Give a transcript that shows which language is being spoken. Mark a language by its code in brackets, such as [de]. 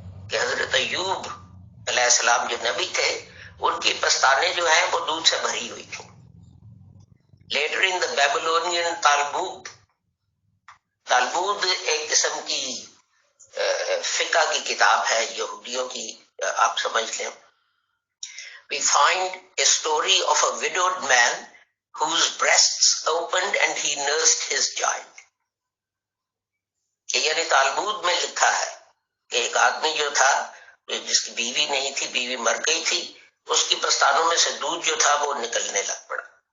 [ur] کہ حضرت ایوب علیہ السلام جو نبی تھے, ان کی پستانے جو ہیں وہ دودھ سے بھری ہوئی تھیں. [en] Later in the Babylonian Talmud [ur] ایک قسم کی فقہ کی کتاب ہے یہودیوں کی, آپ سمجھ لیں. [en] We find a story of a widowed man whose breasts opened and he nursed his child. [ur] کہ یعنی تالمود میں لکھا ہے کہ ایک آدمی جو تھا جس کی بیوی نہیں تھی, بیوی مر گئی تھی, اس کی پستانوں میں سے دودھ جو تھا وہ نکلنے لگ پڑا.